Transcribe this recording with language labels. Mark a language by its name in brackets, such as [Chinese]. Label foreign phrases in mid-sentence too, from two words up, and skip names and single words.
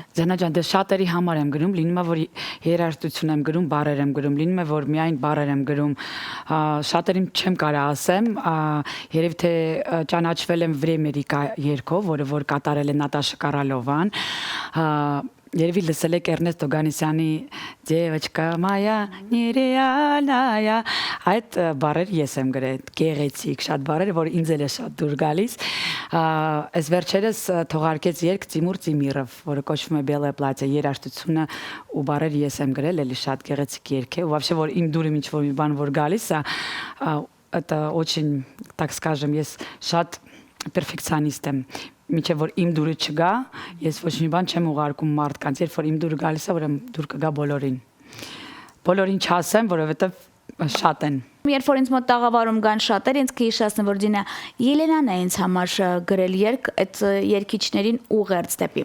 [Armenian] Ձենա ջան, դե շատերի համար եմ գրում, լինում է որ երաժշտություն եմ գրում, բառեր եմ գրում, լինում է որ միայն բառեր եմ գրում, շատերին չեմ կարող ասեմ, երևի թե ճանաչվել եմ Վրեմերիկա երգով, որը որ կատարել է Նատաշա Կարալովան, երևի լսել եք Էրնեստ Օգանեսյանի «Девочка моя нереальная», այդ բառեր ես եմ գրել, գեղեցիկ, շատ բառեր, որ ինձ էլ է շատ դուր գալիս։ Այս վերջերս թողարկեց երգ Տիմուր Տիմիրով, որը կոչվում է «Белое платье», երաժշտությունը ու բառեր ես եմ գրել, էլի շատ գեղեցիկ երգ է, ու вообще որ իմ դուրը ինչ-որ մի բան որ գալիս է, [Russian] это очень, так скажем, [Armenian] ես շատ перфекционист եմ։ Մինչև որ իմ դուրը չգա, ես ոչ մի բան չեմ ուղարկում մարդկանց, երբ որ իմ դուրը գալիս է, ուրեմն դուր կգա բոլորին։ Բոլորին չասեմ, որովհետև շատ են։ Երբ որ ինձ մոտ տաղավարում կան շատեր, ինձ կհիշեցնեն, որ Դինա Ելենան է ինձ համար գրել երգ, այդ երգիչներին ուղերձ դեպի։